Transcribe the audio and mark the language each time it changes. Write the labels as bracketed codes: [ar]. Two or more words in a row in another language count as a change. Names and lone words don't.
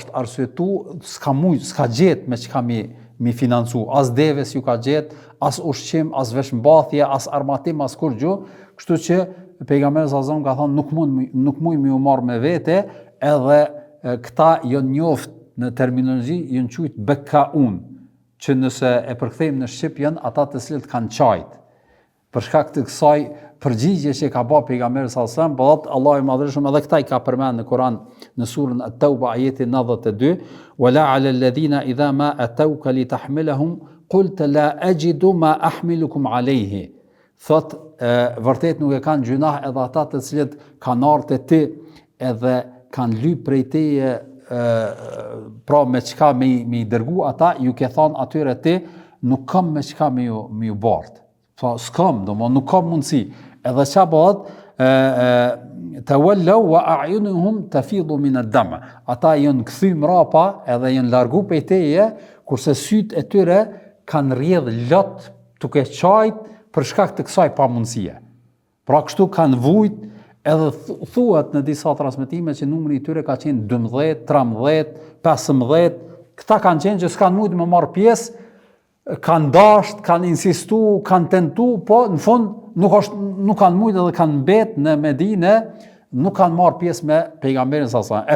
[sq] është arsyetu, s'ka gjetë me çka mi financu, as deves ju ka gjetë, as ushqim, as veshmbathje, as armatim, as kur gjë, kështu që pejgamberi [ar] صلى الله عليه وسلم [sq] ka thonë nuk mund mi u marr me vete, edhe këta janë njoft në terminologji janë quajtur bekaun, që nëse e përkthejmë në shqip janë ata të cilët kanë qajt. Për shkak të kësaj përgjigje që ka bërë pejgamberi [ar] صلى الله عليه وسلم, [sq] po Allahu i Madhërisht edhe këta i ka përmend në Kur'an në surën At-Tauba ajeti 92, [ar] ولا على الذين إذا ما أتوك لتحملهم قلت لا أجد ما أحملكم عليه. [sq] Thot vërtet nuk e kanë gjunah edhe ata të cilët kanë ardhur te ti edhe kanë lyp prej teje, pra me çka me i dërgu ata, ju ke thonë atyre ti, nuk kam me çka me ju bart. Pra s'kam, nuk kam mundësi. Edhe qa bëhet, [ar] تولوا وأعينهم تفيض من الدمع. [sq] Ata janë kthy mrapa edhe janë largu prej teje, kurse sytë e tyre kanë rrjedh lot duke qajt për shkak të kësaj pamundësie. Pra kështu kanë vujt, edhe thuhet në disa transmetime që numri I tyre ka qenë 12, 13, 15, këta kanë qenë që s'kanë mujtë me marrë pjesë, kanë dasht, kanë insistu, kanë tentu, po në fund nuk kanë mujtë edhe kanë mbet në Medinë, nuk kanë marrë pjesë me pejgamberin [ar] صلى الله عليه وسلم.